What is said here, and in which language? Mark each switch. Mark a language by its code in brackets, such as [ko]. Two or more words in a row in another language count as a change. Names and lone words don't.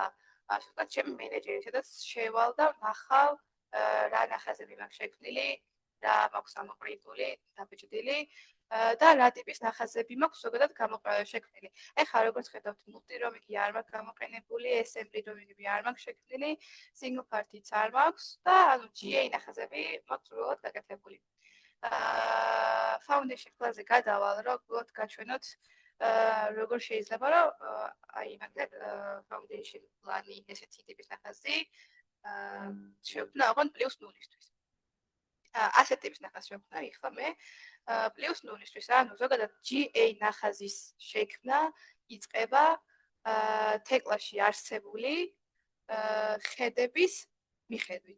[ka] ასეთ ჩემი მენეჯერი, სადაც შევალ და ვნახავ რა ნახაზები მაქვს შექმნილი, რა მაქვს ამოპრინტული, დაბეჭდილი და რა ტიპის ნახაზები მაქვს ზოგადად შექმნილი. ეხლა როგორც ხედავთ, multi-ROM-ი არ მაქვს გამოყენებული, [en] assembly ROM-ი [ka] არ მაქვს შექმნილი, [en] single party-ც [ka] არ მაქვს და ანუ GA ნახაზები მაქვს უბრალოდ გაკეთებული. [en] Foundation class-ზე [ka] გადავალ, რომ უბრალოდ გაჩვენოთ როგორ შეიძლება რომ აი მაგალითად [en] foundation plan-ი [ka] ესეთი ტიპის ნახაზი შევქმნა ოღონდ +0-ისთვის. ასეთ ტიპის ნახაზს შევქმნა ეხლა მე +0-ისთვის, ანუ ზოგადად GA ნახაზის შექმნა იწყება თეკლაში არსებული ხედების მიხედვით.